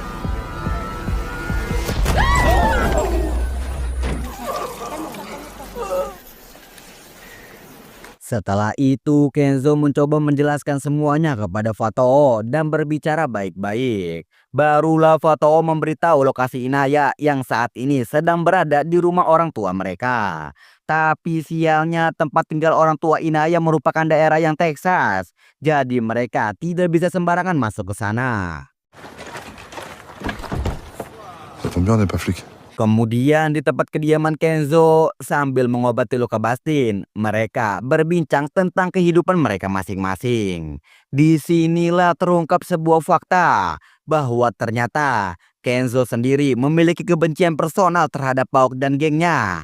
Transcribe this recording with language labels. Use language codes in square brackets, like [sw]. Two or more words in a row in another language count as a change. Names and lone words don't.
[id] Setelah itu, Kenzo mencoba menjelaskan semuanya kepada Fatoo dan berbicara baik-baik. Barulah Fatoo memberitahu lokasi Inaya yang saat ini sedang berada di rumah orang tua mereka. Tapi sialnya tempat tinggal orang tua Inaya merupakan daerah yang Texas. Jadi mereka tidak bisa sembarangan masuk ke sana. [fr] Ça tombe bien, on n'est pas flic. [id] Kemudian di tempat kediaman Kenzo sambil mengobati luka Bastin, mereka berbincang tentang kehidupan mereka masing-masing. Disinilah terungkap sebuah fakta bahwa ternyata Kenzo sendiri memiliki kebencian personal terhadap Pauk dan gengnya.